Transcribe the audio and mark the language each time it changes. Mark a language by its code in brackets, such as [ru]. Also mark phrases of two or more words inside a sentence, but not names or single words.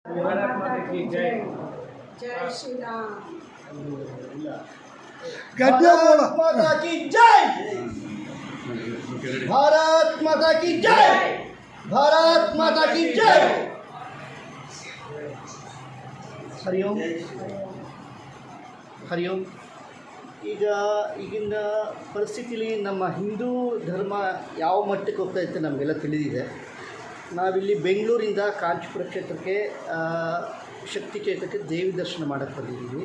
[hi] भारत माता की जय। जय श्री राम। भारत माता की जय। भारत माता की जय। भारत माता की जय। [sa] हरि ॐ हरि ॐ. [kn] ಈಗಿನ ಪರಿಸ್ಥಿತಿಲಿ ನಮ್ಮ ಹಿಂದೂ ಧರ್ಮ ಯಾವ ಮಟ್ಟಕ್ಕೆ ಹೋಗ್ತಾ ಇತ್ತು ನಮಗೆಲ್ಲ ತಿಳಿದಿದೆ. ನಾವಿಲ್ಲಿ ಬೆಂಗಳೂರಿಂದ ಕಾಂಚೀಪುರ ಕ್ಷೇತ್ರಕ್ಕೆ ಶಕ್ತಿ ಕ್ಷೇತ್ರಕ್ಕೆ ದೇವಿ ದರ್ಶನ ಮಾಡೋಕ್ಕೆ ಬಂದಿದ್ದೀವಿ.